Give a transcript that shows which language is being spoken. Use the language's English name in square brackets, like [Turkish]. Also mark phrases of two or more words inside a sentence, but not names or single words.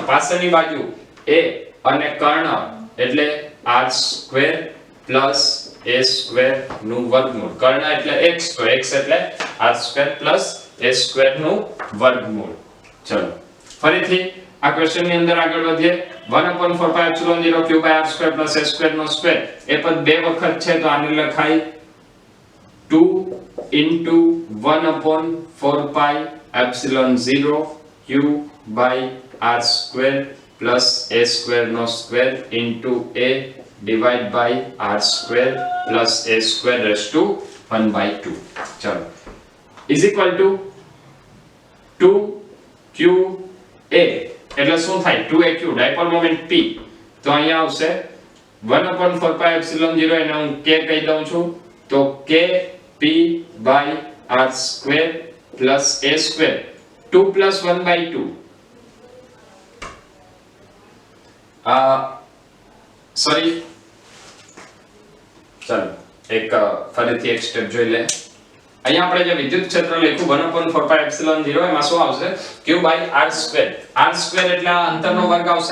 [Gujarati] પાસેની બાજુ a અને કર્ણ એટલે r² પ્લસ a² નું વર્ગમૂળ. કર્ણ એટલે x તો x એટલે r² પ્લસ a² નું વર્ગમૂળ. ચલો ફરીથી આ ક્વેશ્ચન ની અંદર આગળ વધીએ. [English] 1/4π0 q by r² plus a² નો સ્ક્વેર. [Gujarati] એ પદ બે વખત છે તો આને લખાય [English] 2 into 1/4π0 q by r² plus a² નો સ્ક્વેર into a divide by r² plus a² raised to 1/2. [Gujarati] ચલો [English] is equal to [Gujarati] 2qa એટલે શું થાય? 2aq [English] dipole moment [Gujarati] p. તો અહીંયા આવશે 1/4π0 એને હું k કહી દઉં છું તો [English] k p by r² plus a². 2 plus 1/2. [Gujarati] સોરી, ચાલો એક ફરીથી એક સ્ટેપ જોઈ લે. અહીંયા આપણે જે વિદ્યુત ક્ષેત્ર લખ્યું 1/4π0 એમાં શું આવશે? [English] q by [Gujarati] r². r² એટલે આ અંતરનો વર્ગ આવશે.